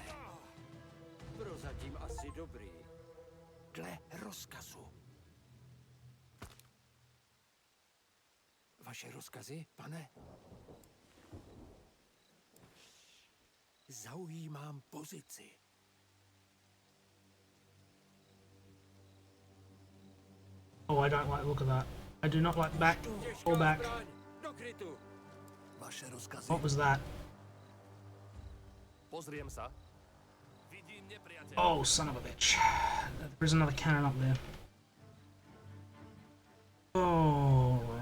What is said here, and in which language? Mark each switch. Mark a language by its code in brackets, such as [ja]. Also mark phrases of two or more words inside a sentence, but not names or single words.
[cs] Prozatím asi dobrý. Dle rozkazu. Vaše rozkazy, pane? Zaujímám pozici. [en] Oh, I don't like the look of that. I do not like back. Fall back. [cs] Do krytu. Vaše rozkazy. [en] What was that? [sk] Pozriem sa. Vidím nepriateľa. [en] Oh, son of a bitch. There is another cannon up there. Oh.